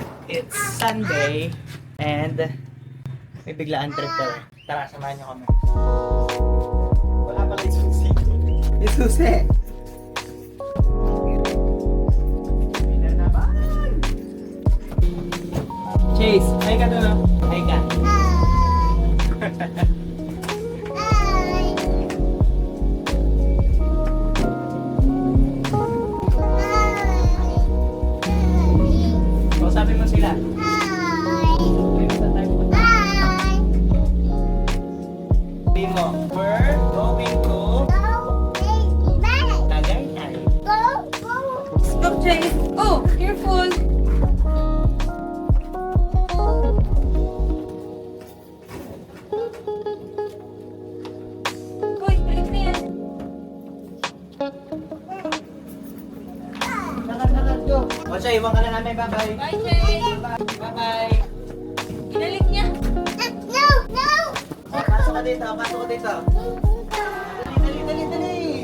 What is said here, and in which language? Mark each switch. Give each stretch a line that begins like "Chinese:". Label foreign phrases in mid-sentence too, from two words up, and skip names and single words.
English: It's Sunday and
Filipino: may biglaan trip kami. Tara, samahan niyo kami. Wala pala yung susi. Yung susi! Pina naman! Chase, hay ka doon, no? Hay ka. Sabi mo sila. Sabi mo,
English: we're going to Tagaytay. Stop, Chase. Oh, careful.
Filipino: Hoy, balik na yan. Lakad, go. O siya, iwan ka na namin.
English: Bye-bye. Bye, Chase. Bye-bye.
Filipino: Inalik niya. O, pasok ka dito. Pasok ka dito. Dali, dali, dali.